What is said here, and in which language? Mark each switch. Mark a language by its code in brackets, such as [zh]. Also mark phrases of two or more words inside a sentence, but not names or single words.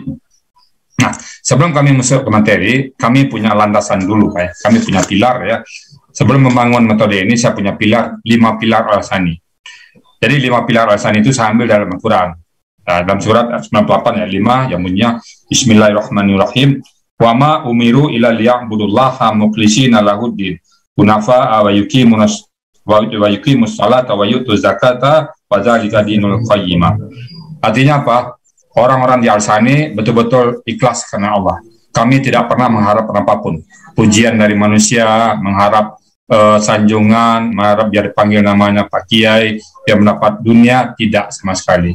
[id] Nah, sebelum kami masuk ke materi, kami punya landasan dulu Pak, ya. Kami punya pilar, ya. Sebelum membangun metode ini, saya punya pilar, 5 pilar al-sani. Jadi 5 pilar al-sani itu saya ambil dalam Al-Quran. Nah, dalam surat 98 ayat 5 yang bunyinya [ar] بسم الله الرحمن الرحيم. وما أمروا إلا ليعبدوا الله مخلصين له الدين حنفاء ويقيموا الصلاة ويؤتوا الزكاة وذلك دين القيمة. [id] Artinya apa? Orang-orang di al-sani betul-betul ikhlas karena Allah. Kami tidak pernah mengharap apapun. Pujian dari manusia, mengharap sanjungan, mengharap biar dipanggil namanya Pak Kiai, biar mendapat dunia, tidak sama sekali.